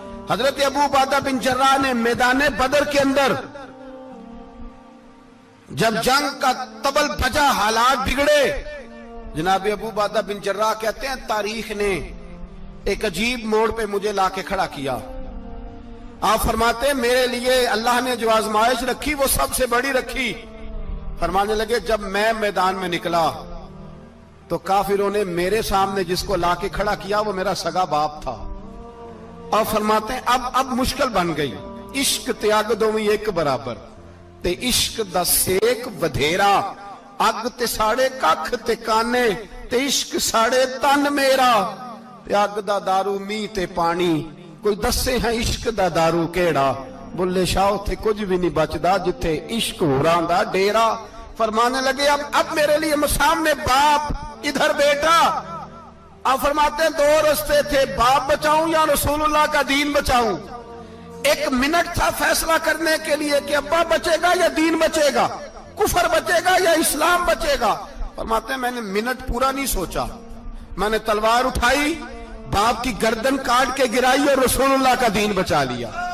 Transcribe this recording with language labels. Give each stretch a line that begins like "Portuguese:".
Urdu: حضرت ابو عبیدہ بن جراح نے میدان بدر کے اندر جب جنگ کا طبل بجا, حالات بگڑے, جناب ابو عبیدہ بن جراح کہتے ہیں تاریخ نے ایک عجیب موڑ پہ مجھے لا کے کھڑا کیا. آپ فرماتے ہیں میرے لیے اللہ نے جو آزمائش رکھی وہ سب سے بڑی رکھی. فرمانے لگے جب میں میدان میں نکلا تو کافروں نے میرے سامنے جس کو لا کے کھڑا کیا وہ میرا سگا باپ تھا. اور فرماتے ہیں اب مشکل بن گئی.
Punjabi: عشق تیاگ دوویں ایک برابر, تے عشق دا سیک ودھیرا, اگ تے ساڑے ککھ تے کانے, تے عشق ساڑے تن میرا, تے اگ دا دارو می تے پانی, کوئی دسے ہیں عشق دا دارو کیڑا, بلے شاہ تھے کچھ بھی نہیں بچدا جتھے عشق ہوراں دا ڈیرا.
Urdu: فرمانے لگے اب میرے لیے سامنے باپ, ادھر بیٹا. اب فرماتے ہیں دو رستے تھے, باپ بچاؤں یا رسول اللہ کا دین بچاؤں. ایک منٹ تھا فیصلہ کرنے کے لیے کہ ابا بچے گا یا دین بچے گا, کفر بچے گا یا اسلام بچے گا. فرماتے ہیں میں نے منٹ پورا نہیں سوچا, میں نے تلوار اٹھائی, باپ کی گردن کاٹ کے گرائی اور رسول اللہ کا دین بچا لیا.